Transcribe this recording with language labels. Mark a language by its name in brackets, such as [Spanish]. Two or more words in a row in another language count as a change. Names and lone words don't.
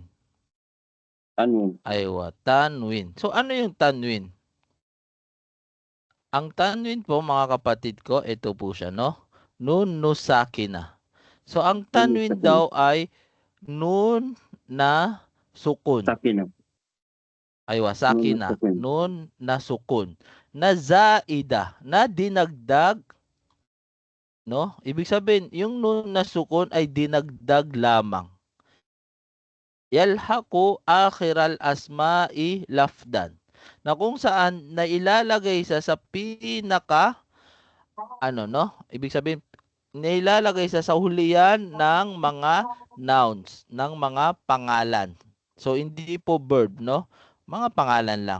[Filipino] Tanwin. Aywa, tanwin. So, ano yung tanwin? Ang tanwin po, mga kapatid ko, ito po siya, no? [Arabic] نون ساكنة. [Filipino] So, ang tanwin daw ay nun na sukun. Sakina. [Arabic] أيوه ساكنة. [Filipino] Nun na sukun. Nun na sukun. Na zaida. Na dinagdag. No? Ibig sabihin, yung nun na sukun ay dinagdag lamang. [Arabic] يلحق آخر الأسماء لفظا. [Filipino] Na kung saan nailalagay sa pinaka ibig sabihin nailalagay sa hulihan ng mga nouns, ng mga pangalan. So hindi po verb, no? Mga pangalan lang.